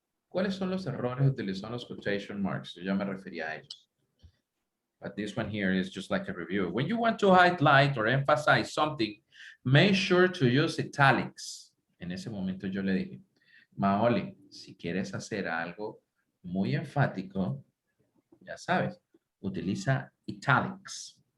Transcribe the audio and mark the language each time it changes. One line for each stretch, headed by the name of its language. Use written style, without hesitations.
Spanish: ¿Cuáles son los errores utilizando los quotation marks? Yo ya me refería a ellos.
English: But this one here is just like a review. When you want to highlight or emphasize something, make sure to use italics.
Spanish: En ese momento yo le dije, Maoli, si quieres hacer algo muy enfático, ya sabes, utiliza italics.